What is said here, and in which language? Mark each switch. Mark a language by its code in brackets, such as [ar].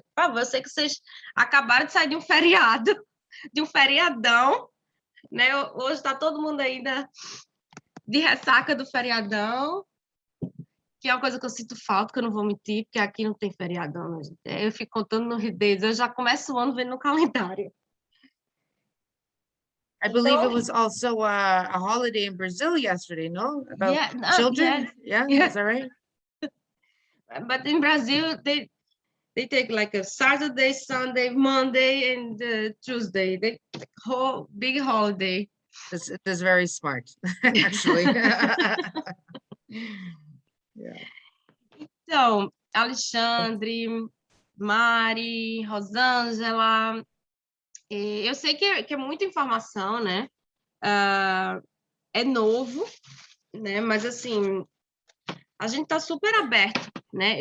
[pt] Por favor, eu sei que vocês acabaram de sair de um feriado, de um feriadão, né? Hoje está todo mundo ainda de ressaca do feriadão, que é uma coisa que eu sinto falta, que eu não vou mentir, porque aqui não tem feriadão, né, gente? Eu fico contando no dedos, eu já começo o ano vendo no calendário. [en] I believe it was also a holiday in Brazil yesterday, no? About children? Yeah. Is that right? But in Brazil, they take like a Saturday, Sunday, Monday, and Tuesday. They whole big holiday. That's very smart, actually. Yeah. [pt] Então, Alexandre, Mari, Rosângela, eu sei que é muita informação, né? É novo, né? Mas, assim, a gente está super aberto, né?